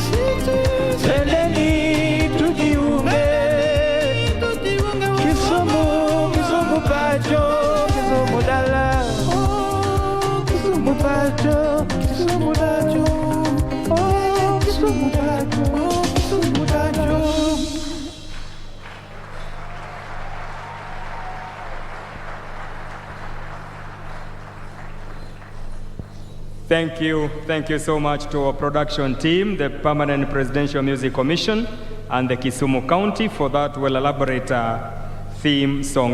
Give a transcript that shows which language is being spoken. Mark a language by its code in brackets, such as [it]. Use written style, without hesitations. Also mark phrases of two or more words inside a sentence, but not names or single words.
[sw] Seleni tujiunge, [luo] Kisumu pacho, Kisumu dala. Kisumu pacho, Kisumu pacho. Oh, Kisumu pacho, Kisumu pacho. [en] Thank you so much to our production team, the Permanent Presidential Music Commission, and the Kisumu County for that well-elaborate theme song.